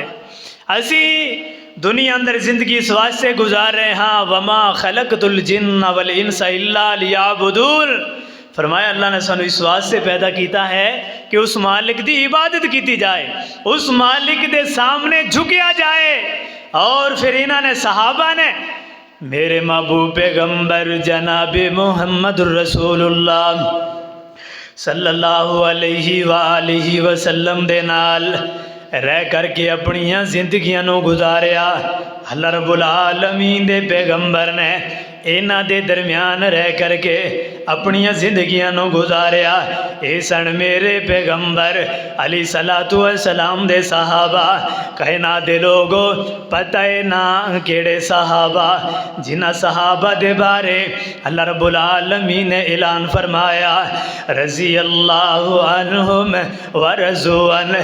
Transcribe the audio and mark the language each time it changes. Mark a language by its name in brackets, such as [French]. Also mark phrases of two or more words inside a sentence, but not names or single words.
[Punjabi] اسی دنیا اندر زندگی اس واسطے گزار رہے ہاں، [Arabic] وما خلقت الجن والانس الا لیعبدون، [Punjabi] فرمایا اللہ نے سانو اس واسطے پیدا کیتا ہے کہ اس مالک دی عبادت کیتی جائے، اس مالک دے سامنے جھکیا جائے۔ اور پھر انہوں نے صحابہ نے میرے محبوب پیغمبر جناب محمد رسول اللہ [Arabic] صلی اللہ علیہ وآلہ وسلم [Punjabi] دے نال رہ کر کے اپنیاں زندگیاں نو گزاریا۔ اللہ رب العالمین دے پیغمبر نے انہاں دے درمیان رہ کر کے اپنیاں زندگیاں نو گزاریا۔ اے سن میرے پیغمبر علیہ الصلوۃ والسلام دے صحابہ، کائنات دے لوگو پتہ ہے نا کیڑے صحابہ، جنہ صحابہ دے بارے اللہ رب العالمین نے اعلان فرمایا [Arabic] رضی اللہ عنہم ورضوا عنہ۔